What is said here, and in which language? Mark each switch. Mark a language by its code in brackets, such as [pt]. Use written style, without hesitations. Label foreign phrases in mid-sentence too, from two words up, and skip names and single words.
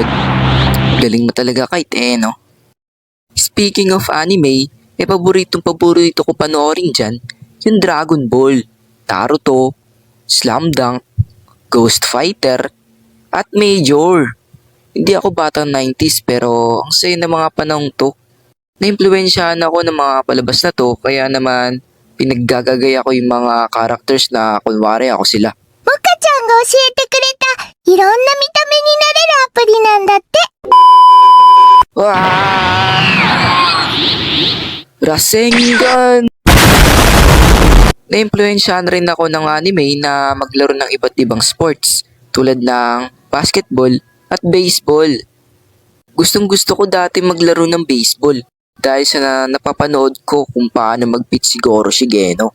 [tl] Galing mo talaga kahit no? [en] Speaking of anime, [tl] paborito ko panoorin dyan, yung Dragon Ball, Naruto, Slam Dunk, Ghost Fighter, at Major. Hindi ako batang 90s pero ang saya ng mga panahong to. Naimpluwensyahan ako ng mga palabas na to kaya naman pinaggagagaya ko yung mga characters na kunwari ako sila. [ja] モカちゃんが教えてくれたいろんな見た目になれるアプリなんだって。 [tl] Rasengan! Naimpluwensyahan rin ako ng anime na maglaro ng iba't ibang sports tulad ng basketball at baseball. Gustong gusto ko dati maglaro ng baseball dahil sa napapanood ko kung paano mag-pitch si Goro Shigeno.